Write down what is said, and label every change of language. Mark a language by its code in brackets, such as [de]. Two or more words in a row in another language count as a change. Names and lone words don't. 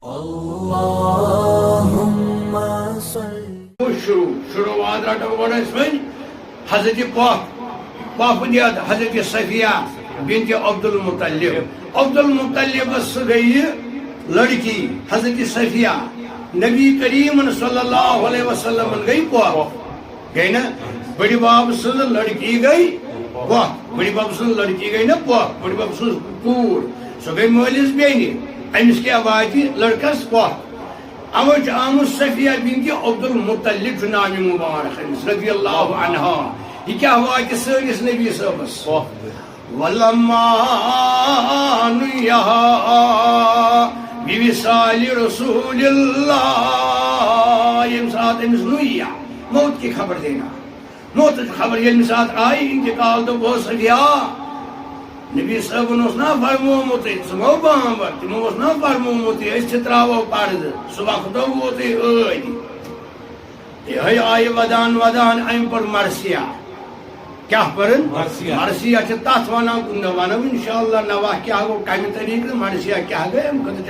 [ar] اللهم صل [ks] شروعات رٹو گۄڈٕ أسۍ وۄنۍ حضرت پۄپھ حضرت صفیہ بنت عبدالمطلب عبدالمطلبس گئی لڑکی حضرت صفیہ نبی کریم [ar] صلی اللہ علیہ وسلم [ks] گئی پۄپھ گئی نا بڑی باب سٕنٛز لڑکی گئی پۄپھ بڑی باب سٕنٛز لڑکی گئی نا پۄپھ بڑی باب سٕنٛز کوٗر سۄ گئی مٲلِس بیٚنہِ أمِس کیٛاہ واتہِ لڑکس پۄپھ اوے چھِ آمٕژ صفیہ بنت عبدالمطلب چھُ ناوِ مُبارک أمِس [ar] رضی اللہ عنہا [ks] یہِ کیٛاہ واتہِ سٲنِس نبی صٲبس [ar] وَلَمَّا نُیَّہَا بِوِصَالِ رسول اللہ [ks] ییٚمہِ ساتہٕ أمِس نُیّا [ur] موت کی خبر دینا [ks] موتٕچ خبر ییٚمہِ ساتہٕ آیہِ اِنتقال دوٚپ صفیہ نبی صٲبن اوس نا فرمومُت ژٕ گوٚو بامبر تِمو اوس نا فرمومُت أسۍ تہِ ترٛاوو پردٕ سُہ وقتو ووتُے ٲدۍ یِہے آیہِ ودان ودان أمۍ پٔر مرثیہ کیٛاہ پٔرٕن مرثیہ چھِ تتھ ونان ونو انشاءاللہ نواہ کیٛاہ گوٚو کمہِ طریٖقہٕ مرثیہ کیٛاہ گٔے اَمہِ خٲطرٕ چھِ